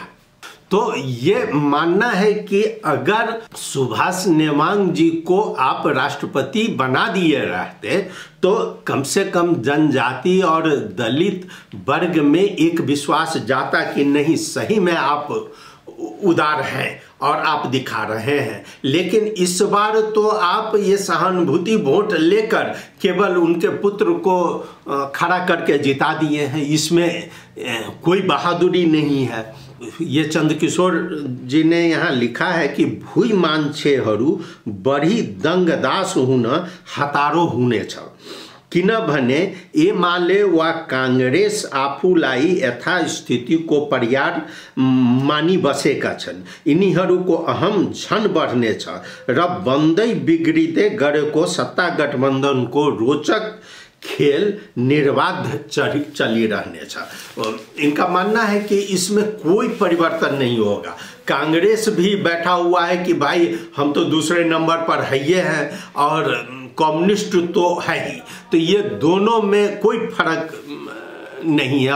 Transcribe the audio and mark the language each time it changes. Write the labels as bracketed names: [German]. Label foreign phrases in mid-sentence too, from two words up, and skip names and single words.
[Hindi] तो ये मानना है कि अगर सुभाष नेवांग जी को आप राष्ट्रपति बना दिए रहते तो कम से कम जनजाति और दलित वर्ग में एक विश्वास जाता कि नहीं, सही में आप उदार हैं और आप दिखा रहे हैं। लेकिन इस बार तो आप ये सहानुभूति वोट लेकर केवल उनके पुत्र को खड़ा करके जिता दिए हैं, इसमें कोई बहादुरी नहीं है। ये चंद्रकिशोर जी ने यहाँ लिखा है कि [Nepali] भूई मान्छेहरू बढी दंगदास हुन हतारो हुनेछ, किनभने एमाले वा कांग्रेस आफूलाई यथास्थितिको पर्याय मानि बसेका छन्। यिनीहरूको अहम झन बढ्नेछ र बन्दै बिग्रिँदै गरेको सत्ता गठबन्धनको रोचक खेल निर्बाध चलिरहने छ। [Hindi] इनका मानना है कि इसमें कोई परिवर्तन नहीं होगा। कांग्रेस भी बैठा हुआ है कि भाई हम तो दूसरे नंबर पर है ये हैं और कम्युनिस्ट तो है ही, तो ये दोनों में कोई फर्क नहीं है।